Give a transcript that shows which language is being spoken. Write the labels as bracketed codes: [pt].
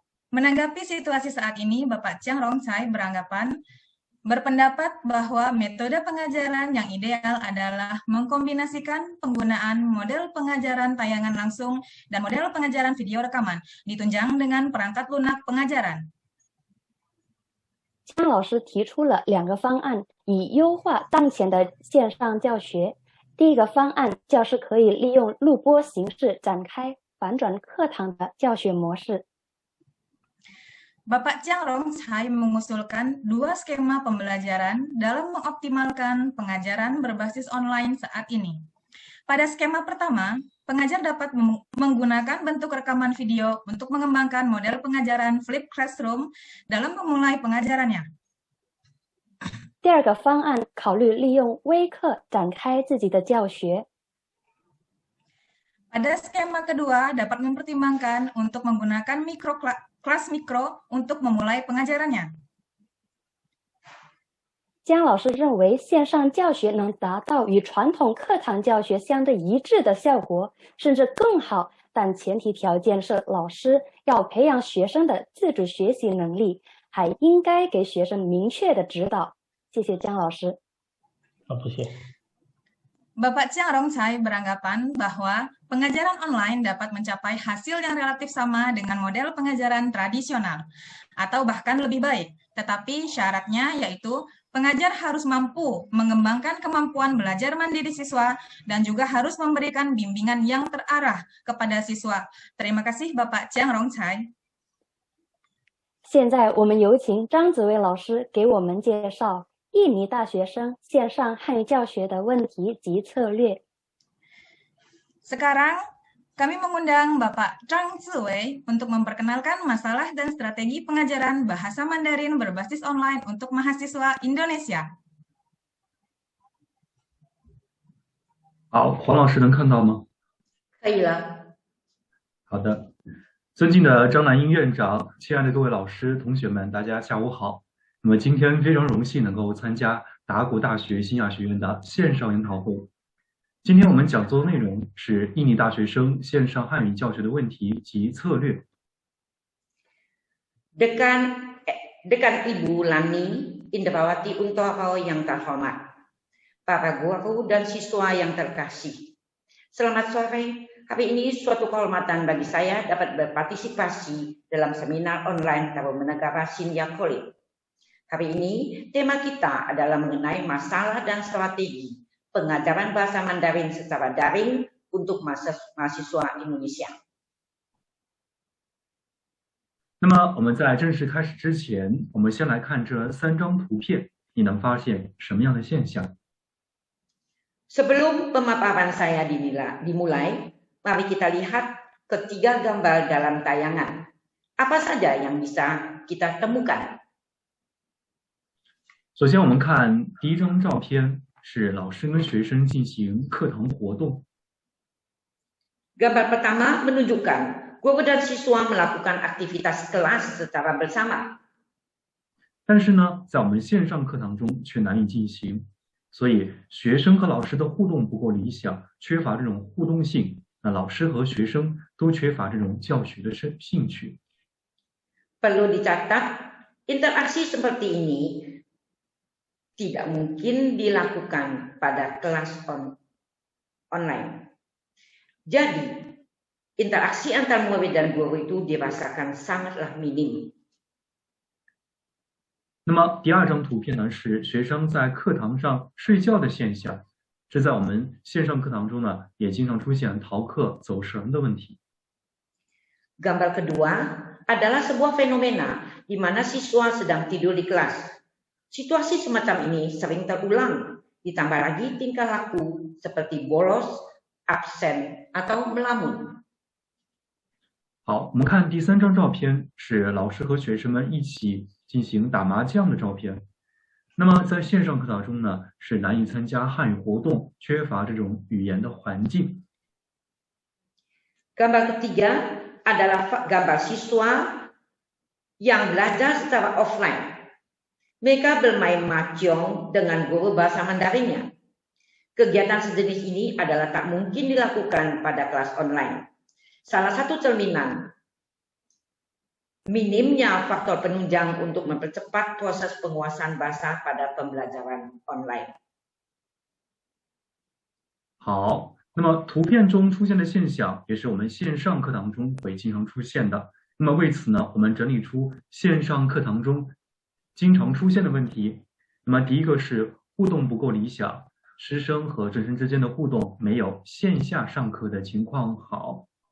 [id] Menanggapi situasi saat ini, Bapak Chiang Rong Chai berpendapat bahwa metode pengajaran yang ideal adalah mengkombinasikan penggunaan model pengajaran tayangan langsung dan model pengajaran video rekaman, ditunjang dengan perangkat lunak pengajaran. [zh] 姜老师提出了2个方案，以优化当前的线上教学。第一个方案，教师可以利用录播形式展开反转课堂的教学模式。 [id] Bapak Chiang Rong Chai mengusulkan 2 skema pembelajaran dalam mengoptimalkan pengajaran berbasis online saat ini. Pada skema pertama, pengajar dapat menggunakan bentuk rekaman video untuk mengembangkan model pengajaran Flip Classroom dalam memulai pengajarannya. [zh] 第二个方案考虑利用微课展开自己的教学。 [id] Pada skema kedua dapat mempertimbangkan untuk menggunakan kelas mikro untuk memulai pengajarannya. [zh] 姜老师认为线上教学能达到与传统课堂教学相对一致的效果，甚至更好，但前提条件是老师要培养学生的自主学习能力，还应该给学生明确的指导。谢谢姜老师。好，不谢。 [id] Bapak Chiang Rong Chai beranggapan bahwa pengajaran online dapat mencapai hasil yang relatif sama dengan model pengajaran tradisional, atau bahkan lebih baik. Tetapi syaratnya yaitu pengajar harus mampu mengembangkan kemampuan belajar mandiri siswa dan juga harus memberikan bimbingan yang terarah kepada siswa. Terima kasih Bapak Chiang Rong Chai. [zh] 现在我们有请张子薇老师给我们介绍 印尼大学生线上汉语教学的问题及策略。 [id] Sekarang kami mengundang Bapak Zhang Ziwei untuk memperkenalkan masalah dan strategi pengajaran bahasa Mandarin berbasis online untuk mahasiswa Indonesia. [zh] 好，黄老师能看到吗？可以了。好的，尊敬的张南英院长，亲爱的各位老师、同学们，大家下午好。那么今天非常荣幸能够参加达国大学新亚学院的线上研讨会。今天我们讲座的内容是印尼大学生线上汉语教学的问题及策略。 [id] Dekan Ibu Lani Indrawati Untoro yang terhormat, para guru dan siswa yang terkasih. Selamat sore. Hari ini suatu kehormatan bagi saya dapat berpartisipasi dalam seminar online Tarumanagara Senior College. Hari ini tema kita adalah mengenai masalah dan strategi pengajaran bahasa Mandarin secara daring untuk mahasiswa Indonesia. [zh] 那么我们在正式开始之前，我们先来看这3张图片，你能发现什么样的现象？ [id] Sebelum pemaparan saya dimulai, mari kita lihat ketiga gambar dalam tayangan. Apa saja yang bisa kita temukan? [zh] 首先，我们看第一张照片是老师跟学生进行课堂活动。 [id] Gambar pertama menunjukkan guru dan siswa melakukan aktivitas kelas secara bersama. [zh] 但是呢，在我们线上课堂中却难以进行，所以学生和老师的互动不够理想，缺乏这种互动性，那老师和学生都缺乏这种教学的兴趣。 [id] Perlu dicatat, interaksi seperti ini tidak mungkin dilakukan pada kelas online. Jadi, interaksi antar murid dan guru itu dirasakan sangatlah minim. [zh] 那么第二张图片呢，是学生在课堂上睡觉的现象。这在我们线上课堂中呢，也经常出现逃课、走神的问题。 [id] Gambar kedua adalah sebuah fenomena di mana siswa sedang tidur di kelas. Situasi semacam ini sering terulang, ditambah lagi tingkah laku seperti bolos, absen, atau melamun. [zh] 好，我们看第三张照片，是老师和学生们一起进行打麻将的照片。那么在线上课堂中呢，是难以参加汉语活动，缺乏这种语言的环境。 [id] Gambar ketiga adalah gambar siswa yang belajar secara offline. Mereka bermain mahjong dengan guru bahasa Mandarinnya. Kegiatan sejenis ini adalah tak mungkin dilakukan pada kelas online. Salah satu cerminan minimnya faktor penunjang untuk mempercepat proses penguasaan bahasa pada pembelajaran online. [zh] 好，那么图片中出现的现象，也是我们线上课堂中会经常出现的。那么为此呢，我们整理出线上课堂中经常出现的问题。那么第一个是互动不够理想，师生和真生之间的互动没有线下上课的情况好。